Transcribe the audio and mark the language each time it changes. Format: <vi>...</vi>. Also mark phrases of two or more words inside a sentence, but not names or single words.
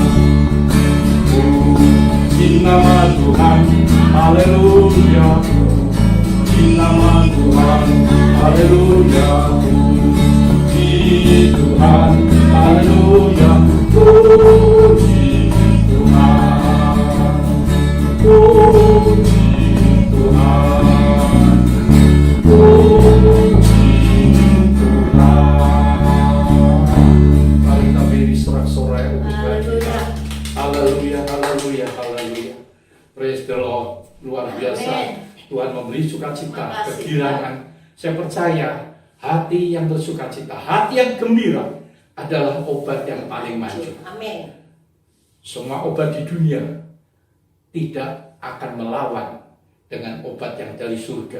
<id>Puji nama Tuhan, haleluya, puji nama Tuhan, haleluya, puji Tuhan, haleluya, puji Tuhan, puji Tuhan, puji Tuhan. Mari kita berdiri sorak-sorai untuk berdoa. Haleluya, haleluya, haleluya.</id> <en>Praise the Lord.</en> <id>Luar biasa. Amen. Tuhan memberi sukacita, kegirangan. Saya percaya hati yang bersukacita, hati yang gembira adalah obat yang paling maju. Amin. Semua obat di dunia tidak akan melawan dengan obat yang dari surga.</id>